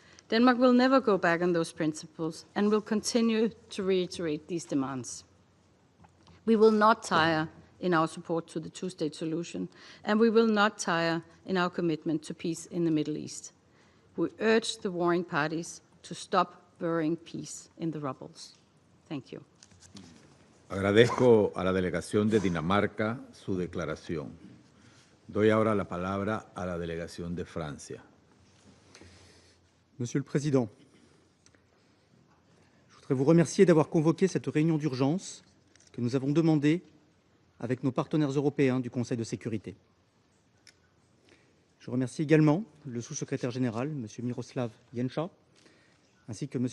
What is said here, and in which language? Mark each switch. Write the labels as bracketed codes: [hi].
[en] Denmark will never go back on those principles and will continue to reiterate these demands. We will not tire in our support to the two-state solution, and we will not tire in our commitment to peace in the Middle East. We urge the warring parties to stop burying peace in the rubbles. Thank you. [es] Agradezco a la delegación de Dinamarca su declaración. Doy ahora la palabra a la delegación de Francia. [fr] Monsieur le Président, je voudrais vous remercier d'avoir convoqué cette réunion d'urgence que nous avons demandée avec nos partenaires européens du Conseil de sécurité. Je remercie également le sous-secrétaire général, M. Miroslav Jenča, ainsi que M.